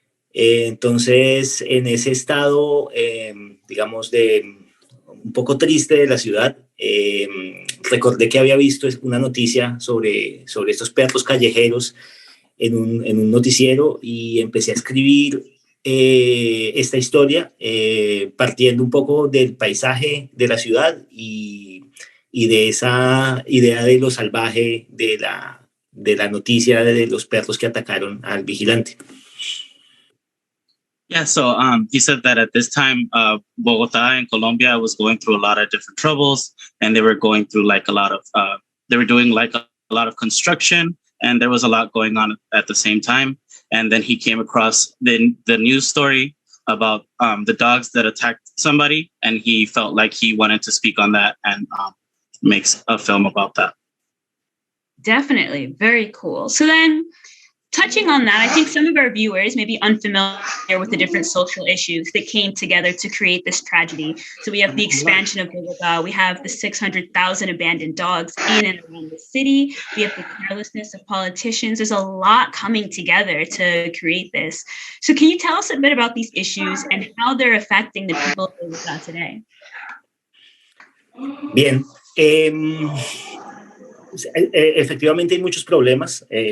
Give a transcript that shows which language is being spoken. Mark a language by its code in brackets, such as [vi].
[es] Entonces, en ese estado, digamos, un poco triste de la ciudad, recordé que había visto una noticia sobre estos perros callejeros en un noticiero y empecé a escribir esta historia partiendo un poco del paisaje de la ciudad y de esa idea de lo salvaje de la noticia de los perros que atacaron al vigilante. [en] Yeah, so he said that at this time, Bogotá in Colombia was going through a lot of different troubles, and they were going through like a lot of, they were doing like a lot of construction, and there was a lot going on at the same time. And then he came across the news story about the dogs that attacked somebody, and he felt like he wanted to speak on that and makes a film about that. Definitely. Very cool. So then, touching on that, I think some of our viewers may be unfamiliar with the different social issues that came together to create this tragedy. So we have the expansion of Bogotá, we have the 600,000 abandoned dogs in and around the city, we have the carelessness of politicians. There's a lot coming together to create this. So can you tell us a bit about these issues and how they're affecting the people of Bogotá today? [es] Bien. Efectivamente hay muchos problemas.